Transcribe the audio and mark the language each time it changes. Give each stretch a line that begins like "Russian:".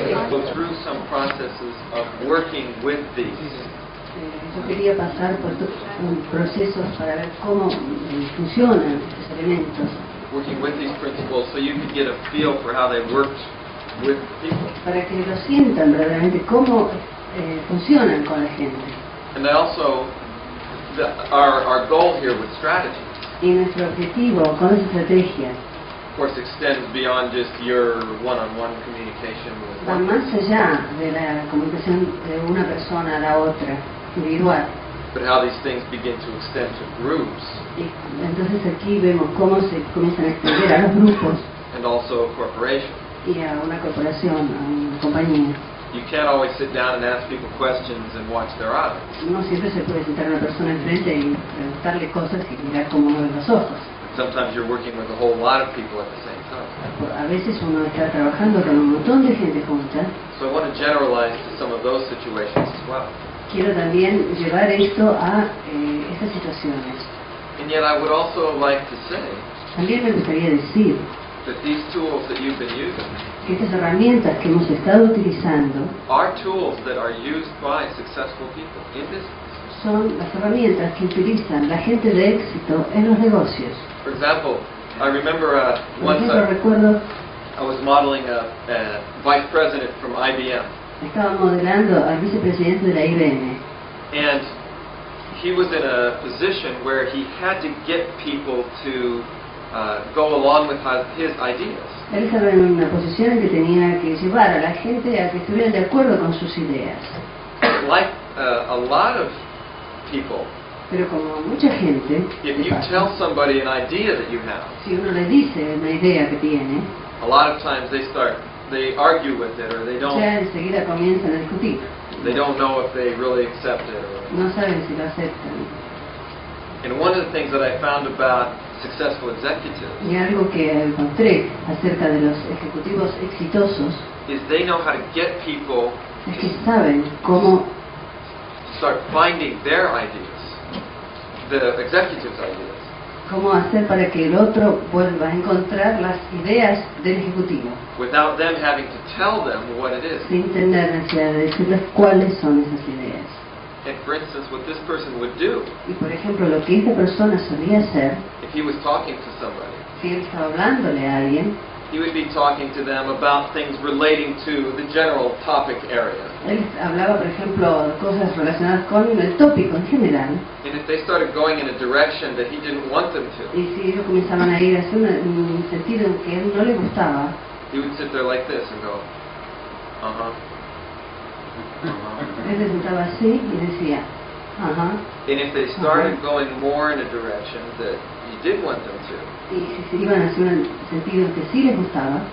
English: go through some processes of working with these.
Spanish: Yo quería pasar por procesos para ver cómo funcionan estos elementos.
English: Working with these principles so you can get a feel for how they worked with people.
Spanish: Para que lo sientan verdaderamente cómo funcionan con la gente.
English: And they also, our goal here with strategy,
Spanish: Y nuestro objetivo con esa estrategia
English: of course, extends beyond just your one-on-one communication with
Spanish: va
English: one
Spanish: más
English: person,
Spanish: allá de la comunicación de una persona a la otra, individual.
English: but how these things begin to extend to groups
Spanish: Y entonces aquí vemos cómo se comienzan a extender a los grupos
English: and also corporations.
Spanish: y a una corporación, a una compañía.
English: You can't always sit down and ask people questions and watch their eyes.
Spanish: No siempre se puede sentar a una persona enfrente y preguntarle cosas y mirar cómo mueve los ojos.
English: Sometimes you're working with a whole lot of people at the same time.
Spanish: A veces uno está trabajando con un montón de gente junta.
English: So I want to generalize to some of those situations as well.
Spanish: Quiero también llevar esto a estas situaciones.
English: And yet I would also like to say
Spanish: También me gustaría decir
English: that these tools that you've been using
Spanish: que estas herramientas que hemos estado utilizando
English: are tools that are used by successful people in business.
Spanish: son las herramientas que utilizan la gente de éxito en los negocios.
English: For example, I remember
Spanish: Por
English: once
Spanish: ejemplo, recuerdo,
English: I was modeling a vice president from IBM,
Spanish: estaba modelando al vicepresidente de la IBM.
English: and he was in a position where he had to get people to go along with his ideas.
Spanish: Él estaba en una posición en que tenía que llevar a la gente a que estuvieran de acuerdo con sus ideas.
English: Like a lot of people,
Spanish: Pero como mucha gente,
English: if
Spanish: ¿qué
English: you
Spanish: pasa?
English: tell somebody an idea that you have,
Spanish: Si uno le dice una idea que tiene,
English: a lot of times they argue with it, or they
Spanish: ya enseguida comienzan a discutir.
English: don't know if they really accept it. Or,
Spanish: No saben si lo aceptan.
English: and one of the things that I found about successful executives
Spanish: Y algo que encontré acerca de los ejecutivos exitosos
English: is they know how to get people
Spanish: es que saben cómo
English: to start finding their ideas, the executives' ideas,
Spanish: hacer para que el otro vuelva a encontrar las ideas del ejecutivo,
English: without them having to tell them what it is.
Spanish: sin tener necesidad de decirles cuáles son esas ideas.
English: And for instance, what this person would do,
Spanish: Y por ejemplo, lo que esta persona solía hacer,
English: if he was talking to somebody,
Spanish: si él estaba hablándole a alguien,
English: he would be talking to them about things relating to the general topic area.
Spanish: él hablaba, por ejemplo, de cosas relacionadas con el tópico en general.
English: And if they started going in a direction that he didn't want them to,
Spanish: Y si ellos comenzaban a ir hacia un sentido en que a él no le gustaba,
English: he would sit there like this and go, uh-huh.
Spanish: él se sentaba así y decía, ajá.
English: And if they started going more in a direction that he did want them to,
Spanish: Y si se iban hacia un sentido en que sí les gustaba,